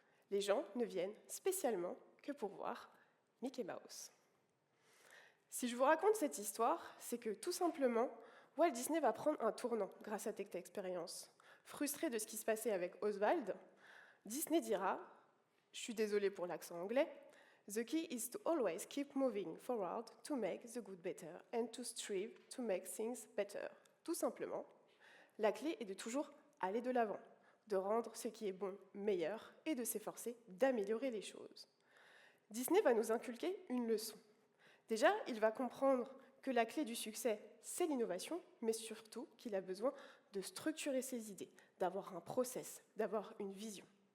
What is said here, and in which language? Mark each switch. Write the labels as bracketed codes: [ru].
[fr] Les gens ne viennent spécialement que pour voir Mickey Mouse. Si je vous raconte cette histoire, c'est que tout simplement, Walt Disney va prendre un tournant grâce à cette expérience. Frustré de ce qui se passait avec Oswald, Disney dira « Je suis désolé pour l'accent anglais, [en] The key is to always keep moving forward to make the good better and to strive to make things better. [fr] Tout simplement, la clé est de toujours aller de l'avant, de rendre ce qui est bon meilleur et de s'efforcer d'améliorer les choses. Disney va nous inculquer une leçon. Déjà, il va comprendre que la clé du succès, c'est l'innovation, mais surtout qu'il a besoin de structurer ses idées, d'avoir un process, d'avoir une vision.